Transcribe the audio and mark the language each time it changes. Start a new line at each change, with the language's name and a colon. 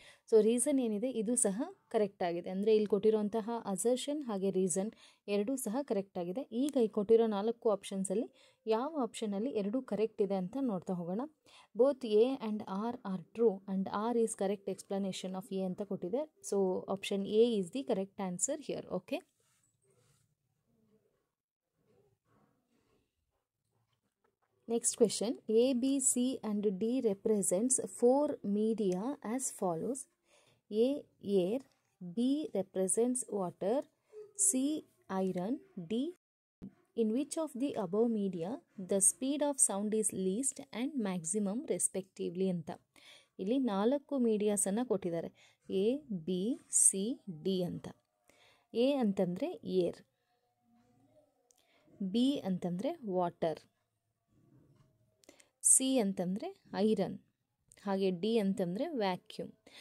Kannada: So reason ಏನಿದೆ ಇದು ಸಹ ಕರೆಕ್ಟ್ ಆಗಿದೆ. ಅಂದರೆ ಇಲ್ಲಿ ಕೊಟ್ಟಿರುವಂತಹ ಅಸರ್ಷನ್ ಹಾಗೆ ರೀಸನ್ ಎರಡೂ ಸಹ ಕರೆಕ್ಟ್ ಆಗಿದೆ. ಈಗ ಈ ಕೊಟ್ಟಿರೋ 4 ಆಪ್ಷನ್ಸಲ್ಲಿ ಯಾವ ಆಪ್ಷನಲ್ಲಿ ಎರಡೂ ಕರೆಕ್ಟ್ ಇದೆ ಅಂತ ನೋಡ್ತಾ ಹೋಗೋಣ.
English: both A and R true and R is correct explanation of A
Kannada: ಅಂತ ಕೊಟ್ಟಿದೆ.
English: So option A is the correct answer here. Okay, next question. A, B, C and D represents 4 media as follows. A, air. B represents water. C, iron. D, in which of the above media the speed of sound is least and maximum respectively ಅಂತ.
Kannada: ಇಲ್ಲಿ 4 ಮೀಡಿಯಾಸನ್ನು ಕೊಟ್ಟಿದ್ದಾರೆ, A, B, C, D ಅಂತ. A ಅಂತಂದರೆ air, B ಅಂತಂದರೆ water, C ಅಂತಂದರೆ iron, ಹಾಗೆ D ಅಂತಂದರೆ vacuum.